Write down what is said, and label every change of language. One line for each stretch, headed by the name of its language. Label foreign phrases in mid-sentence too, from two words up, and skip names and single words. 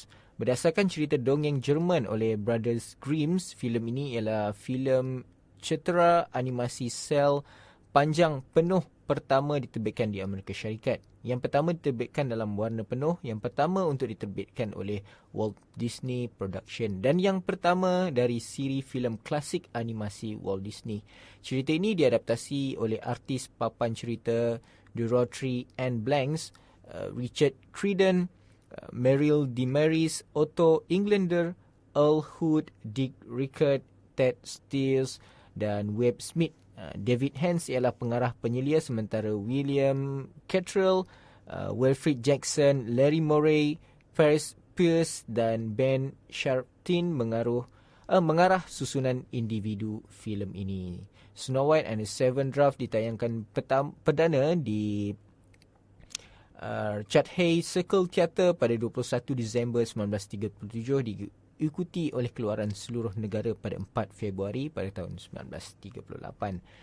Malay: Berdasarkan cerita dongeng Jerman oleh Brothers Grimm, filem ini ialah filem cetera animasi sel panjang penuh pertama diterbitkan di Amerika Syarikat. Yang pertama diterbitkan dalam warna penuh, yang pertama untuk diterbitkan oleh Walt Disney Production, dan yang pertama dari siri filem klasik animasi Walt Disney. Cerita ini diadaptasi oleh artis papan cerita Dorothy Ann Blanks, Richard Creedon, Merrill DeMaris, Otto Englander, Earl Hood, Dick Rickard, Ted Stiles dan Webb Smith. David Hens ialah pengarah penyelia, sementara William Cattrall, Wilfred Jackson, Larry Morey, Ferris Pierce dan Ben Sharpton mengarah susunan individu filem ini. Snow White and the Seven Dwarfs ditayangkan perdana di Chatham Circle Theatre pada 21 Disember 1937, diikuti oleh keluaran seluruh negara pada 4 Februari pada tahun 1938.